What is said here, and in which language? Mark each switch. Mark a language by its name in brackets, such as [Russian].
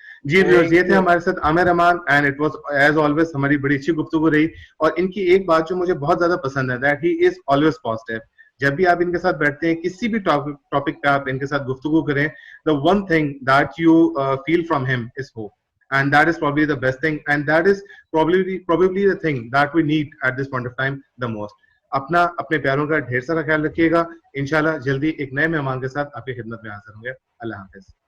[Urdu] جی viewers, یہ تھے ہمارے ساتھ عامر امان, [English] and it was as always [Urdu] ہماری بڑی اچھی گفتگو رہی. اور ان کی ایک بات جو مجھے بہت زیادہ پسند ہے, [English] That he is always positive. [Urdu] جب بھی آپ ان کے ساتھ بیٹھتے ہیں, کسی بھی ٹاپک پہ آپ ان کے ساتھ گفتگو کریں, [English] the one thing that you feel from him is hope. And that is probably the best thing, and that is probably the thing that we need at this point of time the most. [Urdu] اپنے پیاروں کا ڈھیر سارا خیال رکھیے گا. انشاءاللہ جلدی ایک نئے مہمان کے ساتھ آپ کی خدمت میں حاضر ہوں گے. اللہ حافظ.